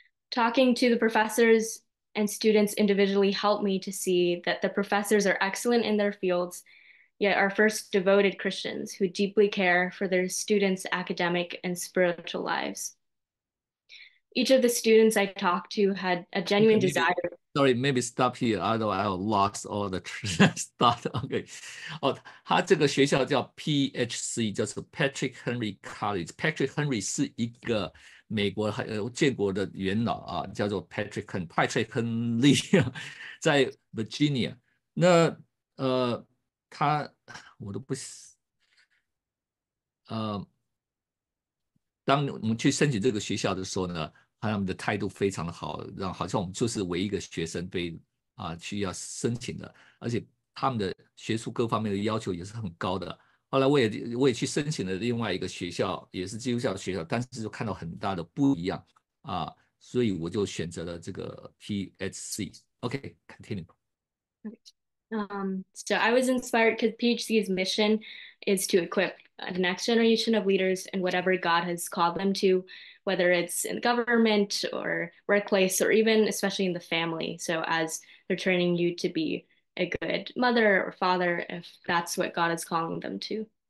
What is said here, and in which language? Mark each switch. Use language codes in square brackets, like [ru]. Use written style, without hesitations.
[en] Talking to the professors and students individually helped me to see that the professors are excellent in their fields, yet are first devoted Christians who deeply care for their students' academic and spiritual lives. Each of the students I talked to had a genuine desire. Sorry, maybe stop here. Otherwise, I lost all the start. [zh] OK， 哦，他这个学校叫 PHC， 就是 Patrick Henry College。 Patrick Henry 是一个美国建国的元老啊，叫做 Patrick 亨利，在 Virginia。那他我都不当我们去申请这个学校的时候呢，他们的态度非常的好，好像我们就是唯一一个学生被需要申请的，而且他们的学术各方面的要求也是很高的。后来我也去申请了另外一个学校，也是基督教学校，但是就看到很大的不一样啊，所以我就选择了这个 PHC。 [en] OK，continue。 So I was inspired because PHC's mission is to equip the next generation of leaders in whatever God has called them to, whether it's in government or workplace or even especially in the family. So as they're training you to be a good mother or father, if that's what God is calling them to.